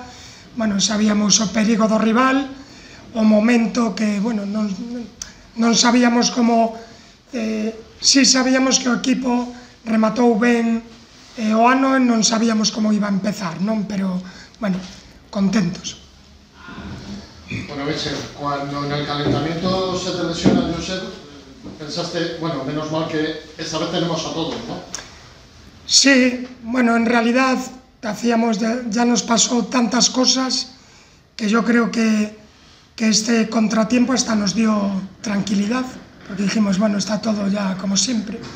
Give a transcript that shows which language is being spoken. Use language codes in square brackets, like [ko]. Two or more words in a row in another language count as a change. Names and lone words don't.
[gl] Bueno, sabíamos o perigo do rival, o momento que, bueno, non sabíamos como, si sabíamos que o equipo rematou ben o ano e non sabíamos como iba a empezar, non? Pero, bueno, contentos. [es] Bueno, Míchel, cuando en el calentamiento se te lesiona Josep, pensaste, bueno, menos mal que esta vez tenemos a todos, ¿no? Sí, bueno, en realidad ya nos pasó tantas cosas que yo creo que este contratiempo hasta nos dio tranquilidad, porque dijimos, bueno, está todo ya como siempre.